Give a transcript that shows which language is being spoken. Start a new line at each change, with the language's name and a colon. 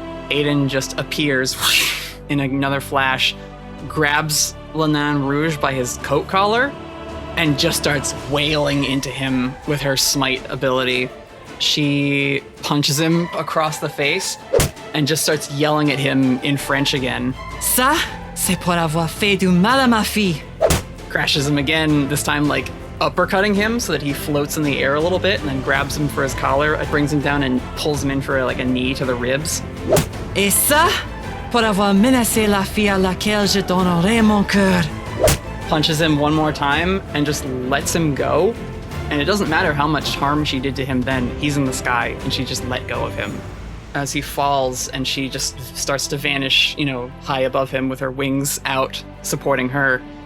English: Aiden just appears in another flash, grabs Nain Rouge by his coat collar, and just starts wailing into him with her smite ability. She punches him across the face and just starts yelling at him in French again.
French: Ça, c'est pour avoir fait du mal à ma fille.
English: Crashes him again, this time uppercutting him so that he floats in the air a little bit, and then grabs him for his collar, brings him down and pulls him in for a knee to the ribs.
French: Et ça, pour avoir menacé la fille à laquelle je donnerai mon cœur.
English: Punches him one more time and just lets him go. And it doesn't matter how much harm she did to him then, he's in the sky, and she just let go of him. As he falls, and she just starts to vanish, high above him with her wings out, supporting her.